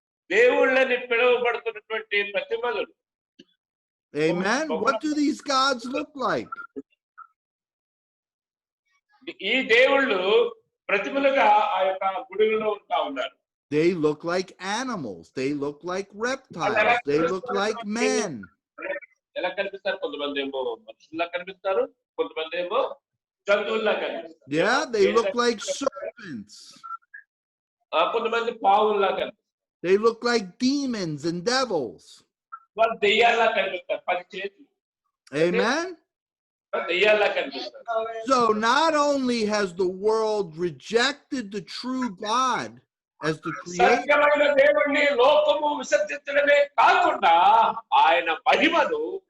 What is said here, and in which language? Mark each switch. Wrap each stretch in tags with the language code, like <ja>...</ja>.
<te>దేవుళ్ళని పిలువబడుతున్నటువంటి ప్రతిమలు.</te> <en>Amen. What do these gods look like?</en> <te>ఈ దేవుళ్ళు ప్రతిమలుగా ఆ యొక్క గుడిలో ఉంటా ఉన్నారు.</te> <en>They look like animals. They look like reptiles. They look like men.</en> <te>ఎలా కనిపిస్తారు? కొంతమంది ఏమో మనుషుల్లా కనిపిస్తారు, కొంతమంది ఏమో జంతువుల్లా కనిపిస్తారు.</te> <en>Yeah, they look like serpents.</en> <te>కొంతమంది పావుల్లా కనిపిస్తారు.</te> <en>They look like demons and devils.</en> <te>వాళ్ళు దెయ్యాల్లా కనిపిస్తారు, 10 చేతులు.</te> <en>Amen.</en> <te>దెయ్యాల్లా కనిపిస్తారు.</te> <en>So not only has the world rejected the true God as the creator,</en> <te>సత్యమైన దేవుణ్ణి లోకము విసర్జించడమే కాకుండా ఆయన మహిమను,</te>